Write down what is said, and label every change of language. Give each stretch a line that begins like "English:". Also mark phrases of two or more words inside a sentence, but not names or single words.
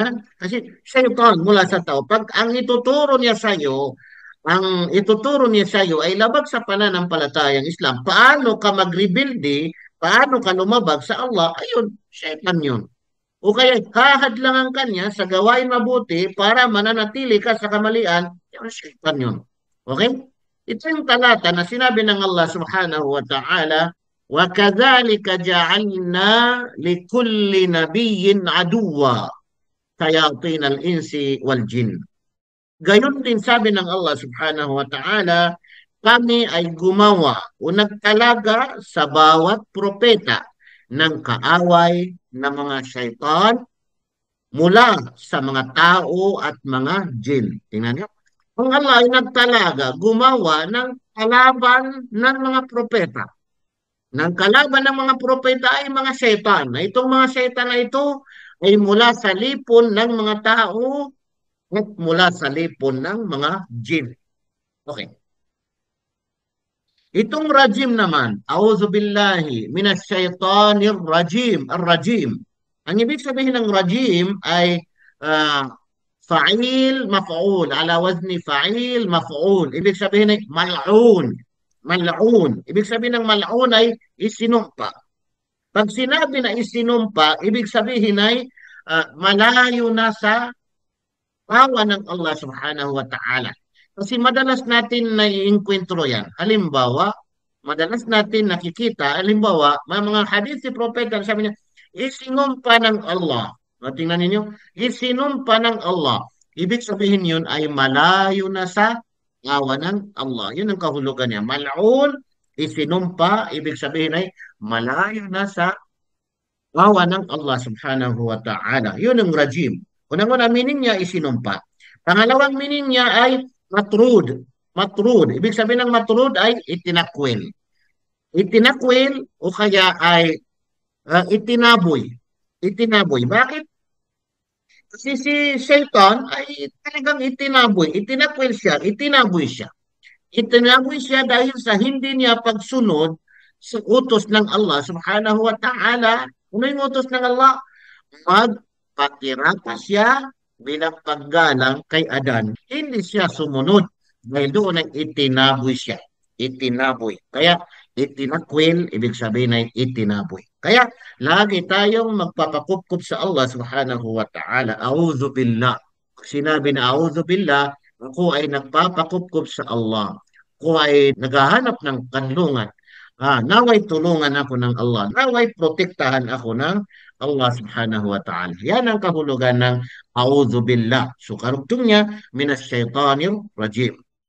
Filipino: Kasi shaytan mula sa tao, pag ang ituturo niya sa iyo, ang ituturo niya sa iyo ay labag sa pananampalatayang Islam. Paano ka mag-rebuildi? Paano ka lumabag sa Allah? Ayun, shaytan yun. O kaya hahadlangan ka niya sa gawain mabuti para mananatili ka sa kamalian, yung shaitan yun. Okay? Ito yung talata na sinabi ng Allah
Arabic: سبحانه وتعالى, وَكَذَلِكَ جَعَلْنَا لِكُلِّ نَبِيٍّ عَدُوًّا شَيَاطِينَ الْإِنسِ وَالْجِنِّ.
Filipino: Gayon din sabi ng Allah
Arabic: سبحانه وتعالى,
Filipino: kami ay gumawa o nagtalaga sa bawat propeta ng kaaway ng mga syaitan mula sa mga tao at mga jin. Tingnan niyo. Ang Allah ay nagtalaga, gumawa ng kalaban ng mga propeta. Ng kalaban ng mga propeta ay mga syaitan. Na itong mga syaitan na ito ay mula sa lipon ng mga tao at mula sa lipon ng mga jin. Okay. Itong rajim naman,
Arabic: أعوذ بالله من الشيطان الرجيم، الرجيم.
Filipino: Ang ibig sabihin ng rajim ay
Arabic: فاعل مفعول، على وزن فاعل مفعول.
Filipino: Ibig sabihin ay mal'un. Mal'un. Ibig sabihin ng mal'un ay isinumpa. Pag sinabi na isinumpa, ibig sabihin ay malayo na sa awa ng Allah
Arabic: سبحانه وتعالى.
Filipino: Kasi madalas natin naiinkwentro yan. Halimbawa, madalas natin nakikita, halimbawa, may mga hadith si Propeta, sabi niya, isinumpa ng Allah. O, tingnan ninyo, isinumpa ng Allah. Ibig sabihin yun ay malayo na sa awa ng Allah. Yun ang kahulugan niya. Mal'un, isinumpa, ibig sabihin ay malayo na sa awa ng Allah
Arabic: سبحانه وتعالى.
Filipino: Yun ang rajim. Unang-una meaning niya isinumpa. Pangalawang meaning niya ay matrud. Matrud. Ibig sabihin ng matrud ay itinakwil. Itinakwil o kaya ay itinaboy. Itinaboy. Bakit? Kasi si Satan ay talagang itinaboy. Itinakwil siya. Itinaboy siya. Itinaboy siya dahil sa hindi niya pagsunod sa utos ng Allah
Arabic: سبحانه وتعالى.
Filipino: Ano yung utos ng Allah? Magpakirata siya bilang paggalang kay Adan. Hindi siya sumunod dahil doon ay itinaboy siya. Itinaboy. Kaya Itinakwil, ibig sabihin ay itinaboy. Kaya lagi tayong magpapakupkup sa Allah
Arabic: سبحانه وتعالى. أعوذ بالله.
Filipino: Sinabi na
Arabic: أعوذ بالله,
Filipino: ako ay nagpapakupkup sa Allah. Ako ay naghahanap ng kanlungan. Naway tulungan ako ng Allah. Naway protektahan ako ng Allah
Arabic: سبحانه وتعالى.
Filipino: Yan ang kahulugan ng
Arabic: أعوذ بالله.
Filipino: So karugtong niya,
Arabic: من الشيطان الرجيم.